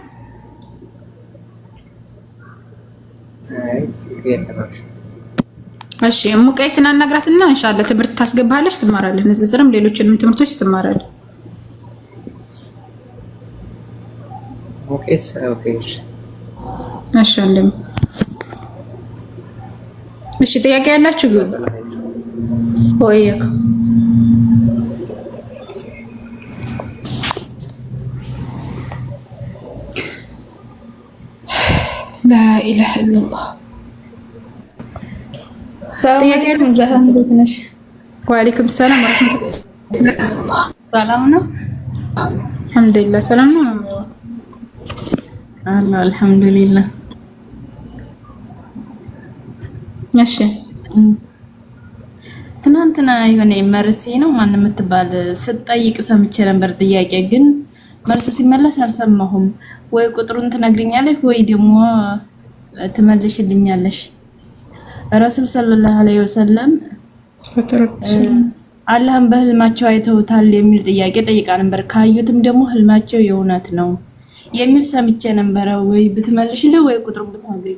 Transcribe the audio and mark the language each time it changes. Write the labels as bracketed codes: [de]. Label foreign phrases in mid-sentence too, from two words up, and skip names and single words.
[am] እሺ ሙቀይስን አናግራትና ኢንሻአላህ ትምህርት ታስገባለች፣ ትማራለህ። ንጽጽርም ሌሎችንም ትምህርቶች ትማራለህ። ሙቀይስ ኦኬ። እሺ እንደም እሺ ጥያቄ ያላችሁ ግን ወይየክ [ar] لا إله إلا الله. السلام عليكم [am] زهرة እንዴት ነሽ? [ar] وعليكم السلام ورحمة الله. [am] ሰላም ነው? [ar] الحمد لله [am] ሰላም ነው። [ar] الله الحمدلله። [am] እሺ ትናንትና የሆነ መርሲ ነው ማን የምትባል ስትጠይቅ ሰምቼ ነበር። ጥያቄ ግን መልሱ ሲመለስ አልሰማሁም። ወይ ቁጥሩን ትነግሪኛለሽ ወይ ደግሞ ትመልሽልኛለሽ። ረሱል [ar] صلى الله عليه وسلم [am] አላህን በህልማቸው አይተውታል የሚል ጥያቄ ጠይቃ ነበር። ካዩትም ደግሞ ህልማቸው የእውነት ነው የሚል ሰምቼ ነበር። ወይ ብትመልሽልኝ ወይ ቁጥሩን ብትነግሪኝ።